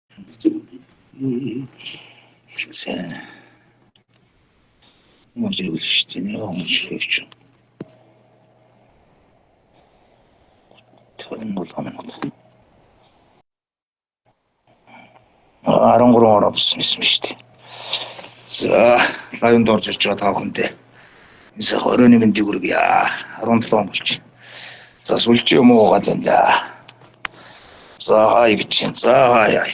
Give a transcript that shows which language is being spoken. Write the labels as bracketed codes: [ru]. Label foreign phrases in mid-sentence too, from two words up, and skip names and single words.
[bg] Може ще не може. Това не го знам. [mn] 13 ороо болсон шүү дээ. За, лайвд орж ирж байгаа тав хүнтэй. Энэ хорооны мэндийг хүргье. 17 болж. За, сүлжээ юм уу гад энэ. За, хай гэж. За, хай.